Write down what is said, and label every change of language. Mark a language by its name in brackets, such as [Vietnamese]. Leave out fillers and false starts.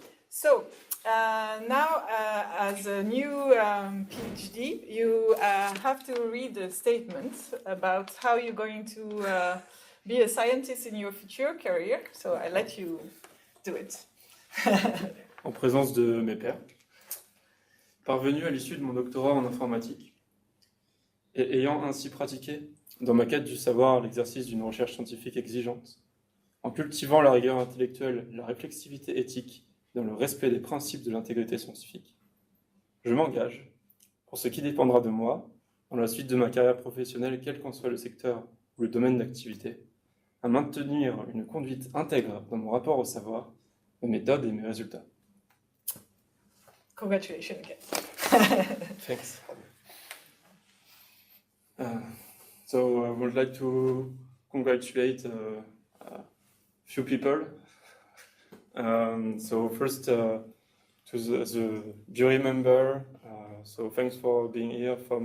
[English] So now, as a new PhD, you have to read a statement about how you're going to be a scientist in your future career. So I let you do it. [French] En présence de mes pairs, parvenu à l'issue de mon doctorat en informatique, et ayant ainsi pratiqué, dans ma quête du savoir, l'exercice d'une recherche scientifique exigeante, en cultivant la rigueur intellectuelle, la réflexivité éthique, dans le respect des principes de l'intégrité scientifique, je m'engage, pour ce qui dépendra de moi, dans la suite de ma carrière professionnelle, quel qu'en soit le secteur ou le domaine d'activité, à maintenir une conduite intègre dans mon rapport au savoir, mes méthodes et mes résultats. [English] Congratulations again. Thanks. So I would like to congratulate a few people. So first to the jury member, so thanks for being here.